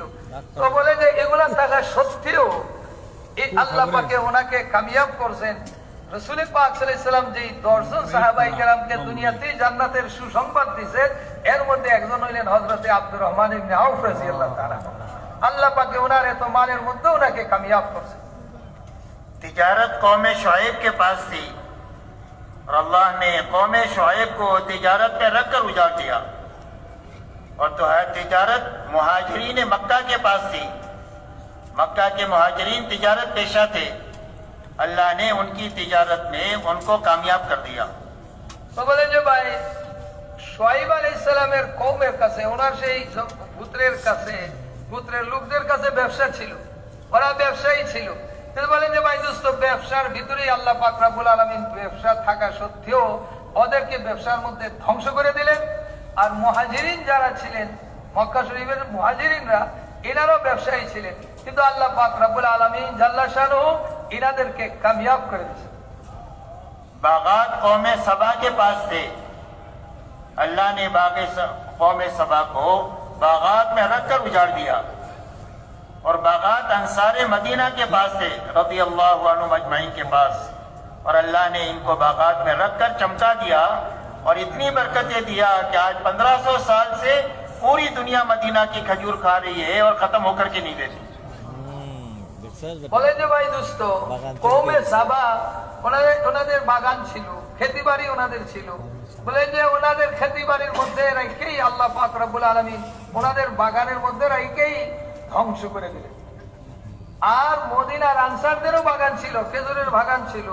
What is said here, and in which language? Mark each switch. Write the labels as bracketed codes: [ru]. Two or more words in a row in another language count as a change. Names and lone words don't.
[bn] তো বলে যে এগুলা থাকা সত্ত্বেও এই আল্লাহ পাকে ওনাকে কামিয়াব করছেন. রাসূল পাক [ar] صلى الله عليه وسلم [bn] যেই 10 জন সাহাবায়ে কেরামকে দুনিয়াতেই জান্নাতের সুসংবাদ দিয়েছে এর মধ্যে একজন হইলেন হযরতে আব্দুর রহমান ইবনে আউফ [ar] رضي الله تعالى. [bn] আল্লাহ পাকে ওনার এত মালের মধ্যে ওনাকে কামিয়াব করছেন. [ur] تجارت قوم شعیب کے پاس تھی اور اللہ نے قوم شعیب کو تجارت پہ رکھ کر اجاڑ دیا. اور تو ہے تجارت مہاجرین مکہ کے پاس تھی. مکہ کے مہاجرین تجارت پیشہ تھے. اللہ نے ان کی تجارت میں ان کو کامیاب کر دیا. [bn] তো বলেন যে ভাই শুআয়ব [ar] عليه السلامের [bn] কওমের কাছে ওনার সেই পুত্রের কাছে পুত্রের লোকদের কাছে ব্যবসা ছিল, ওরা ব্যবসায়ী ছিল. কিন্তু বলেন যে ভাই দোস্ত ব্যবসার ভিতরেই আল্লাহ পাক [ar] رب العالمين [bn] ব্যবসা থাকা সত্ত্বেও ওদেরকে ব্যবসার মধ্যে ধ্বংস করে দিলেন. আর মুহাজিরিন যারা ছিলেন মক্কা শরীফের মুহাজিরিনরা এনারাও ব্যবসায়ী ছিলেন, কিন্তু আল্লাহ পাক [ar] رب العالمين جل شأنه [bn] ইনাদেরকে কামিয়াব করে দিয়েছেন. [ur] باغات قوم سبا کے پاس تھے. اللہ نے قوم سبا کو باغات میں رکھ کر اجاڑ دیا. اور باغات انصار مدینہ کے پاس تھے [ar] رضی اللہ عنہ [ur] مجمعین کے پاس, اور اللہ نے ان کو باغات میں رکھ کر چمکا دیا اور اتنی برکتیں دیا کہ آج 1500 سال سے پوری دنیا مدینہ کی کھجور کھا رہی ہے اور ختم ہو کر کے نہیں دیتی. [bn] বলে যে ভাই দোস্ত কওমে সাবা ওনাদের বাগান ছিল, খেতি বাড়ি ওনাদের ছিল. বলে যে ওনাদের খেতি বাড়ির মধ্যে রেখেই আল্লাহ পাক [ar] رب العالمين [bn] ওনাদের বাগানের মধ্যে রেখেই ধ্বংস করে দিলেন. আর মদিনার আনসারদেরও বাগান ছিল, খেজুরের বাগান ছিল.